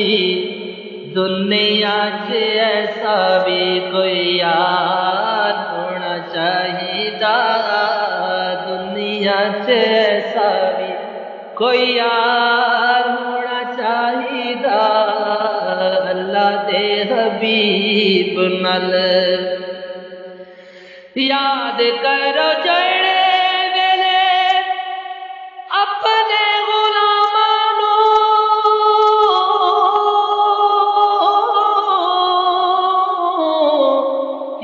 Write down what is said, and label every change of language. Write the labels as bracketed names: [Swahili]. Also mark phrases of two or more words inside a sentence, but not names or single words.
[Punjabi] دنیا چ ایسا بھی کوئی یار ہونا چاہیدا. دنیا چ ایسا بھی کوئی یار ہونا چاہیدا. اللہ دے حبیب نال یاد کرو جڑے ویلے اپنے غلاماں نوں